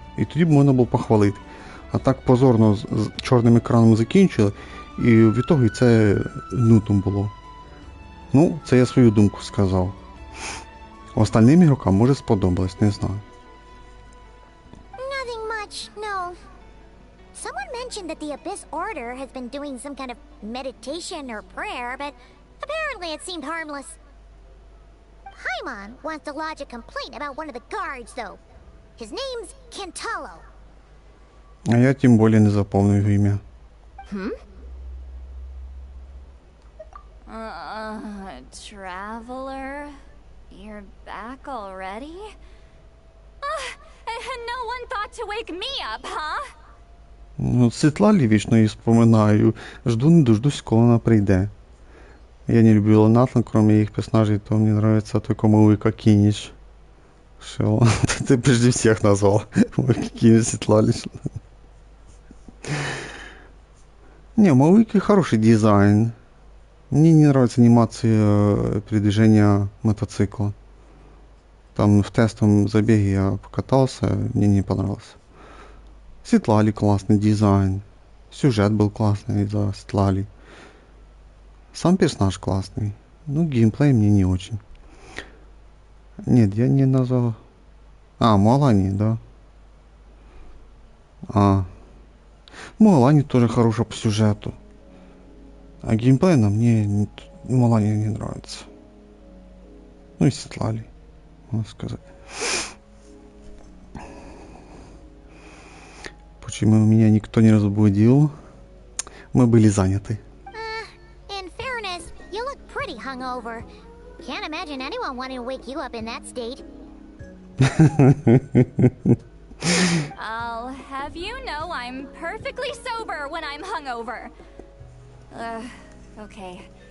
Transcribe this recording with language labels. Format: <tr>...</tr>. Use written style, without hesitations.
<uk>І тоді б можна було похвалити. А так позорно з чорним екраном закінчили, і в ітогі це нудно було. Ну, це я свою думку сказав. Остальним ігрокам може сподобалось, не знаю.</uk> <en>Nothing much, no. Someone mentioned that the Abyss Order has been doing some kind of meditation or prayer, but apparently it seemed harmless. Paimon wants to lodge a complaint about one of the guards, though. His name's Kentalo.</en> <uk>А я тим більше не запомнив його ім'я.</uk> <en>Traveler? You're back already? No one thought to wake me up, huh?</en> <uk>Ну, Світлалі вічно її споминаю. Жду не дождусь, коли вона прийде.</uk> <ru>Я не люблю Ланатан, кроме их персонажей, то мне нравится только Мауика Кинич. Шо? Ты прежде всех назвал. Мауика Кинич, Светлали. Не, у Мауики хороший дизайн. Мне не нравится анимация передвижения мотоцикла. Там в тестовом забеге я покатался, мне не понравился. Светлали классный дизайн. Сюжет был классный за Светлали. Сам персонаж классный. Ну, геймплей мне не очень. Нет, я не назвал... Муалани, да. Муалани тоже хорошая по сюжету. А геймплей на мне Муалани не нравится. Ну и Светлали, можно сказать. Почему меня никто не разбудил? Мы были заняты.</ru> <en>In fairness, you look pretty hungover. Can't imagine anyone wanting to wake you up in that state. I'll have you know I'm perfectly sober when I'm hungover. Okay.</en>